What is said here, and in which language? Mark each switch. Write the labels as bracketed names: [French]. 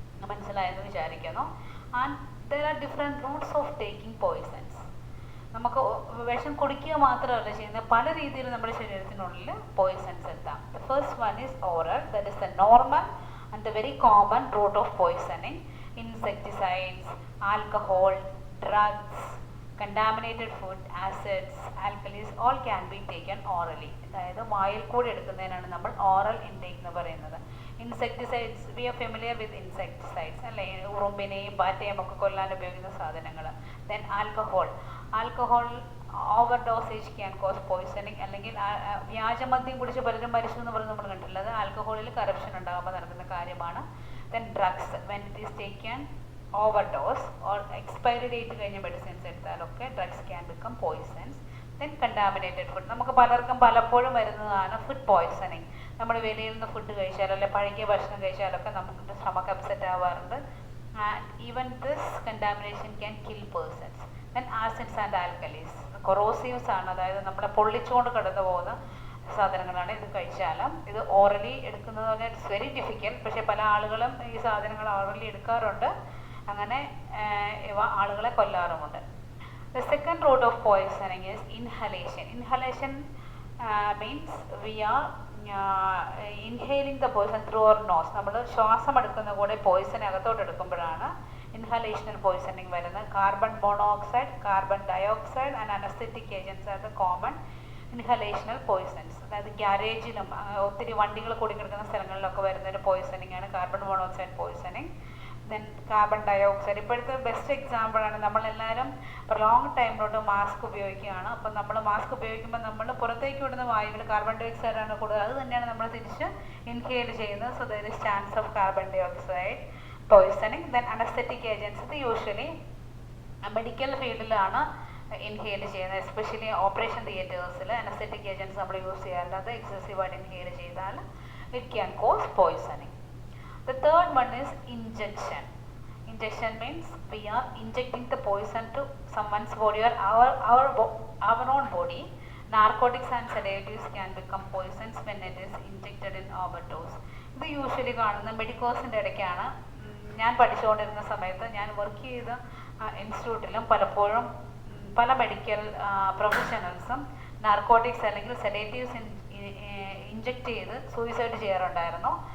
[Malayalam] മനസ്സിലായെന്ന് വിചാരിക്കുന്നു. [English] And there are different routes of taking poisons. [Malayalam] നമുക്ക് വിഷം കുടിക്കുക മാത്രമല്ല ചെയ്യുന്നത്, പല രീതിയിൽ നമ്മുടെ ശരീരത്തിനുള്ളിൽ പോയിസൺസ് എത്താം. [English] The first one is oral. That is the normal and the very common route of poisoning. Insecticides, alcohol, drugs, contaminated food, acids, alkalis, all can be taken orally. [Malayalam] അതായത് വായിൽ കൂടി എടുക്കുന്നതിനാണ് നമ്മൾ ഓറൽ ഇൻടേക്ക് എന്ന് പറയുന്നത്. [English] Insecticides, we are familiar with insecticides, അല്ലേ? [Malayalam] ഉറുമ്പിനെയും പാറ്റയും ഒക്കെ കൊല്ലാൻ ഉപയോഗിക്കുന്ന സാധനങ്ങൾ. [English] Then alcohol. Alcohol over dosage can cause poisoning. [Malayalam] അല്ലെങ്കിൽ വ്യാജമദ്യം കുടിച്ച് പലരും മരിച്ചു എന്ന് പറഞ്ഞ് നമ്മൾ കണ്ടില്ല, അത് ആൽക്കഹോളിൽ കറപ്ഷൻ ഉണ്ടാകുമ്പോൾ നടക്കുന്ന കാര്യമാണ്. [English] then drugs, when it is taken overdose or expiry date [Malayalam] കഴിഞ്ഞ medicines എടുത്താലൊക്കെ [English] Drugs can become poisons. Then contaminated food. [Malayalam] നമുക്ക് പലർക്കും പലപ്പോഴും വരുന്നതാണ് ഫുഡ് പോയിസണിങ്. നമ്മൾ വെളിയിൽ നിന്ന് ഫുഡ് കഴിച്ചാലോ അല്ലെങ്കിൽ പഴകിയ ഭക്ഷണം കഴിച്ചാലൊക്കെ നമുക്ക് stomach upset ആവാറുണ്ട്. [English] And even this contamination can kill persons. Then acids and alkalis corrosives [Malayalam] ആണ്, അതായത് നമ്മളെ പൊള്ളിച്ചുകൊണ്ട് കടന്നു പോകുന്ന സാധനങ്ങളാണ്. ഇത് കഴിച്ചാലും ഇത് ഓറലി എടുക്കുന്നത് പറഞ്ഞാൽ [English] It's very difficult. [Malayalam] പക്ഷേ പല ആളുകളും ഈ സാധനങ്ങൾ ഓറലി എടുക്കാറുണ്ട്. അങ്ങനെ ഇവ ആളുകളെ കൊല്ലാറുമുണ്ട്. [English] The second route of poisoning is inhalation. Inhalation means we are inhaling the poison through our nose. [Malayalam] നമ്മൾ ശ്വാസം എടുക്കുന്ന കൂടെ പോയിസൺ അകത്തോട്ട് എടുക്കുമ്പോഴാണ് ഇൻഹലേഷണൽ പോയിസണിങ് വരുന്നത്. [English] Carbon monoxide, carbon dioxide and anaesthetic agents are the common inhalational poisons. [Malayalam] അതായത് ഗ്യാരേജിലും ഒത്തിരി വണ്ടികൾ കൂടിക്കിടക്കുന്ന സ്ഥലങ്ങളിലൊക്കെ വരുന്ന ഒരു പോയിസണിങ് ആണ് carbon monoxide poisoning. Then carbon dioxide ഇപ്പോഴത്തെ ബെസ്റ്റ് എക്സാമ്പിളാണ്. നമ്മളെല്ലാവരും ലോങ് ടൈമിലോട്ട് മാസ്ക് ഉപയോഗിക്കുകയാണ്. അപ്പം നമ്മൾ മാസ്ക് ഉപയോഗിക്കുമ്പോൾ നമ്മൾ പുറത്തേക്ക് വിടുന്ന വായുവിൽ കാർബൺ ഡയോക്സൈഡ് ആണ് കൂടുതൽ. അത് തന്നെയാണ് നമ്മൾ തിരിച്ച് ഇൻഹെയിൽ ചെയ്യുന്നത്. [English] So there is chance of carbon dioxide poisoning. [Malayalam] Then anaesthetic agents ഇത് യൂഷ്വലി മെഡിക്കൽ ഫീൽഡിലാണ് ഇൻഹെയിൽ ചെയ്യുന്നത്. എസ്പെഷ്യലി ഓപ്പറേഷൻ തിയേറ്റേഴ്സിൽ അനസ്തെറ്റിക് ഏജൻസ് നമ്മൾ യൂസ് ചെയ്യാറില്ലാതെ എക്സസീവായിട്ട് ഇൻഹെയിൽ ചെയ്താൽ [English] It can cause poisoning. The third one is injection. Injection means we are injecting the poison to someone's body or our own body. Narcotics and sedatives can become poisons when it is injected in overdose. [Malayalam] ഇത് usually കാണുന്ന മെഡിക്കോസിൻ്റെ ഇടയ്ക്കാണ്. ഞാൻ പഠിച്ചുകൊണ്ടിരുന്ന സമയത്ത് ഞാൻ work ചെയ്ത ഇൻസ്റ്റിറ്റ്യൂട്ടിലും പലപ്പോഴും പല മെഡിക്കൽ പ്രൊഫഷണൽസും നാർക്കോട്ടിക്സ് അല്ലെങ്കിൽ സെഡേറ്റീവ്സ് ഇൻജെക്റ്റ് ചെയ്ത് സൂയിസൈഡ് ചെയ്യാറുണ്ടായിരുന്നു.